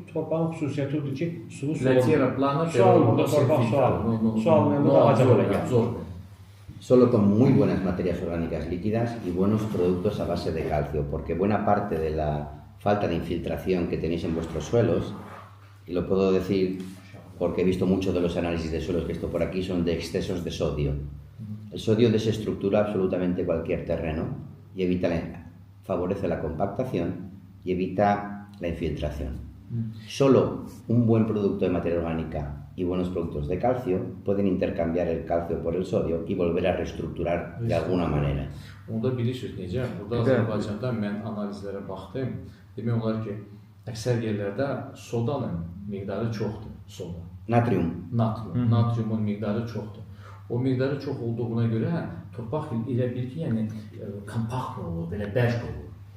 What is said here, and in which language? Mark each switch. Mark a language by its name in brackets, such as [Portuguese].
[Azerbaijani] Torpağın xüsusiyyəti odur ki, suyu [Spanish] La tierra plana, [Azerbaijani] su almır da torpaq su almır. Su almayan da ağaca belə gəlir. [Spanish] Solo con muy buenas materias orgánicas líquidas y buenos productos a base de calcio, porque buena parte de la falta de infiltración que tenéis en vuestros suelos, y lo puedo decir porque he visto muchos de los análisis de suelos que esto por aquí son de excesos de sodio. El sodio desestructura absolutamente cualquier terreno y favorece la compactación y evita la infiltración. Solo un buen producto de materia orgánica y buenos productos de calcio pueden intercambiar el calcio por el sodio y volver a reestructurar de alguna manera. [Azerbaijani] Onda bilirsiniz necə? Burada Azərbaycanda mən analizlərə baxdım. Demək olar ki, əksər yerlərdə sodanın miqdarı çoxdur. Soda. Natrium. Natriumun miqdarı çoxdur. O miqdarı çox olduğuna görə torpaq elə bir ki, yəni kompakt olur, belə bərk olur.